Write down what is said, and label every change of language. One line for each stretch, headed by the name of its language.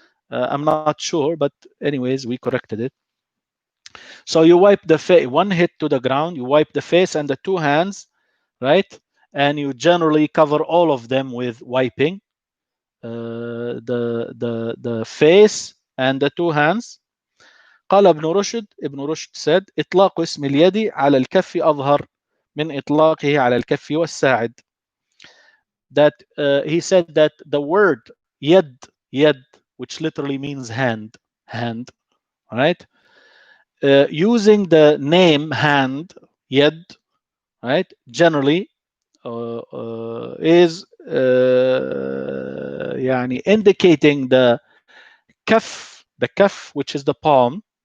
English: I'm not sure, but anyways, we corrected it. So you wipe the face, one hit to the ground, you wipe the face and the two hands, right? And you generally cover all of them with wiping the face and the two hands.
Arabic: قال ابن رشد said إطلاق اسم اليد على الكف أظهر من إطلاقه على الكف والساعد.
English: That he said that the word yad, which literally means hand, right? Using the name hand, yad, right, generally is indicating the kaf, which is the palm.